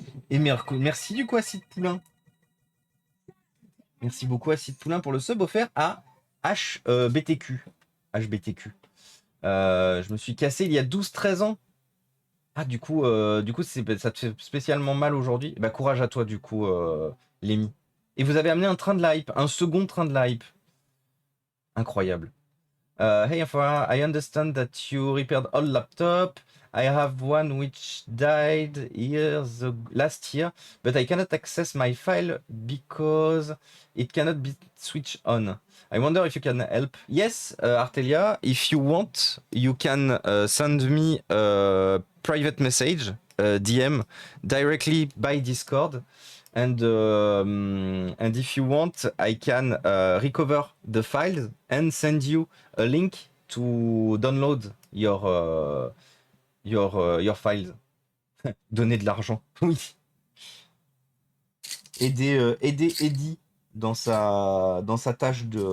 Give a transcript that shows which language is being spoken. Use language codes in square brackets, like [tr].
[fr] Et merci du coup Acide Poulain. Merci beaucoup Acide Poulain pour le sub offert à HBTQ. HBTQ. Je me suis cassé il y a 12-13 ans. Ah du coup ça te fait spécialement mal aujourd'hui. Bah courage à toi du coup Lémi. Et vous avez amené un train de la hype, un second train de la hype. Incroyable. [en] Hey Afra, I understand that you repaired all laptop. I have one which died last year, but I cannot access my file because it cannot be switched on. I wonder if you can help. Yes, Artelia, if you want, you can send me a private message, DM, directly by Discord. And if you want, I can recover the files and send you a link to download your files. [fr] Donner de l'argent, oui. Aider Eddie dans sa tâche